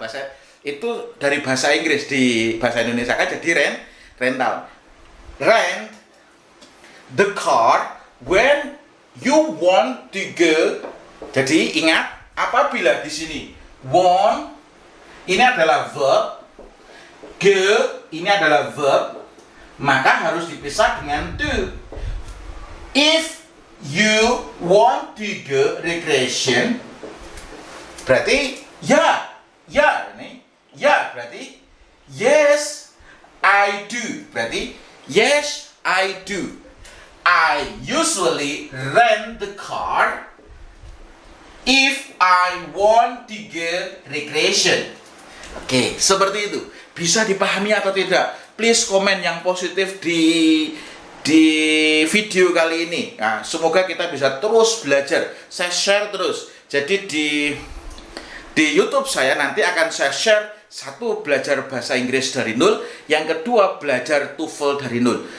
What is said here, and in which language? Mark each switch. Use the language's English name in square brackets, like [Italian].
[Indonesian] Bahasa itu dari bahasa Inggris, di bahasa Indonesia kan jadi rental. [English] Rent the car when you want to go. [Indonesian] Jadi ingat, apabila di sini want ini adalah verb, go ini adalah verb, maka harus dipisah dengan to. [English] If you want to go recreation, [Indonesian] berarti ya ini ya, berarti [English] yes I do. [Indonesian] Berarti [English] yes I do. I usually rent the car if I want to go recreation. [Indonesian] Oke, seperti itu. Bisa dipahami atau tidak? Please komen yang positif di video kali ini. Nah, semoga kita bisa terus belajar. Saya share terus. Jadi di YouTube saya nanti akan saya share, satu, belajar bahasa Inggris dari nol, yang kedua belajar TOEFL dari nol.